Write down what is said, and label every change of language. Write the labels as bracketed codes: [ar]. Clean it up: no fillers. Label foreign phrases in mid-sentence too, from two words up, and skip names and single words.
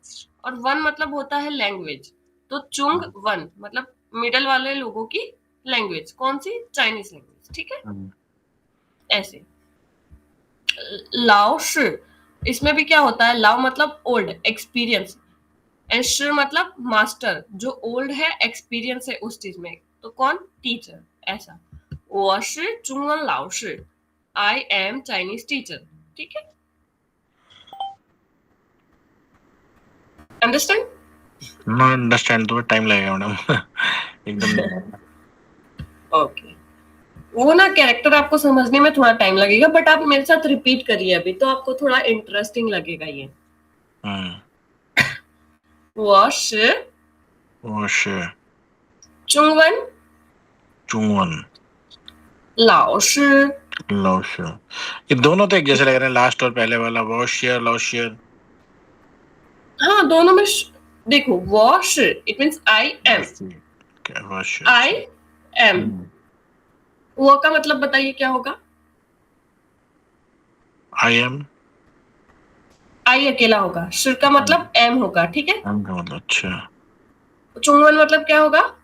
[hi] और वन मतलब होता है लैंग्वेज, तो चुंग वन मतलब मिडल वाले लोगों की लैंग्वेज, कौन सी, [en] Chinese language, [hi] ठीक है। ऐसे लाओ शि, इसमें भी क्या होता है, लाओ मतलब [en] old experience, [hi] एंड शि मतलब मास्टर, जो ओल्ड है एक्सपीरियंस है उस चीज में, तो कौन, टीचर, ऐसा। [zh] 我是中文老师 [en] I am Chinese teacher, [hi] ठीक है। अंडरस्टैंड? ना अंडरस्टैंड तो टाइम लगेगा मैडम एकदम। ओके, वो ना कैरेक्टर आपको समझने में थोड़ा टाइम लगेगा, बट आप मेरे साथ रिपीट करिए अभी, तो आपको थोड़ा इंटरेस्टिंग लगेगा ये। [zh] 我是我是中文中文老师老师। [hi] ये दोनों तो एक जैसे लग रहे हैं, लास्ट और पहले वाला वॉशियर लॉशियर। हाँ, दोनों में देखो, [zh] 我是 [en] it means I am, [hi] क्या वॉशियर [en] I am, [hi] वो का मतलब बताइए क्या होगा, [en] I am, [hi] आई अकेला होगा, शिर का मतलब एम होगा, ठीक है। एम का मतलब अच्छा, चुंगवन मतलब क्या होगा,